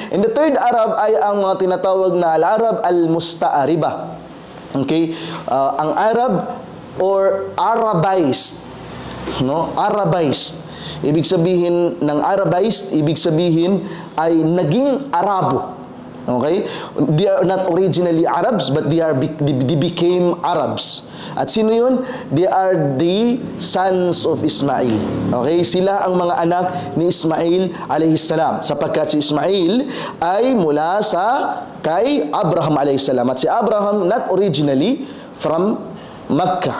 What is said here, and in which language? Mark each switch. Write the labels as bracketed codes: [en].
[en] And the third Arab [tl] ay ang mga tinatawag na al-Arab al-Musta'ariba. [en] Okay? Ang Arab or Arabized. No? Arabized. [tl] Ibig sabihin ng Arabized, ibig sabihin ay naging Arabo. [en] Okay? They are not originally Arabs, but they became Arabs. [tl] At sino yun? [en] They are the sons of Ismail. Okay? [tl] Sila ang mga anak ni Ismail alayhi salam. Sapagkat si Ismail ay mula sa kay Abraham alayhi salam. At si [en] Abraham not originally from Makkah.